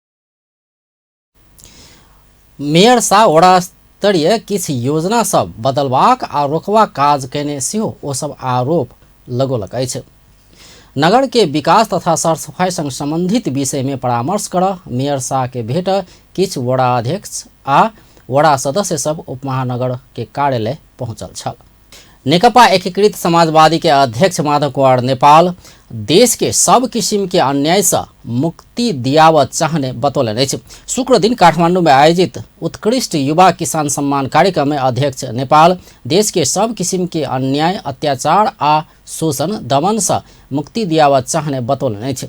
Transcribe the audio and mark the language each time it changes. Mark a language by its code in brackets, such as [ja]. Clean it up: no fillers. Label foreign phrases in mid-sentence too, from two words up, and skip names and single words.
[mai] मेयर शाह वड़ा स्तरीय किछु योजना सब बदलबाक आ रोकबाक काज केने सेहो ओ सब आरोप लगौलक अछि। नगर के विकास तथा साफ सफाई संग संबंधित विषय में परामर्श कर मेयर शाह के भेट किछु वड़ा अध्यक्ष आ वडा सदस्य सब उपमहानगर के कार्यालय पहुंचल छल। नेकपा एकीकृत समाजवादी के अध्यक्ष माधव कुमार नेपाल देश के सब किसिम के अन्याय से मुक्ति दियावत चाहने बतौलन अछि। शुक्र दिन काठमांडू में आयोजित उत्कृष्ट युवा किसान सम्मान कार्यक्रम में अध्यक्ष नेपाल देश के सब किसिम के अन्याय अत्याचार आ शोषण दमन से मुक्ति दियावत चाहने बतौलन अछि।